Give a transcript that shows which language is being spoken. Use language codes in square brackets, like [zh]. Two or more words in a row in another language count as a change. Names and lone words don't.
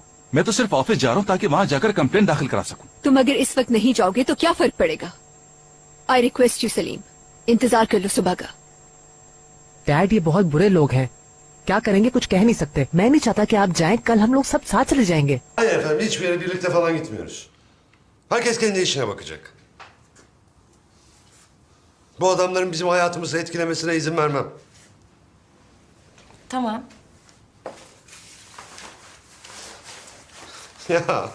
[hi] मैं तो सिर्फ ऑफिस जा रहा हूँ ताकि वहाँ जाकर कंप्लेंट दाखिल करा सकूं। तुम अगर इस वक्त नहीं जाओगे तो क्या फर्क पड़ेगा? [en] I request you [hi] सलीम, इंतजार कर लो सुबह का। डैड, ये बहुत बुरे लोग हैं, क्या करेंगे कुछ कह नहीं सकते। मैं नहीं चाहता कि आप जाएं, कल हम लोग सब साथ चले जाएंगे। [tr] Hayır efendim, hiçbir yere birlikte falan gitmiyoruz. Herkes kendi işine bakacak. Bu adamların bizim hayatımızı etkilemesine izin vermem. Tamam. Ya.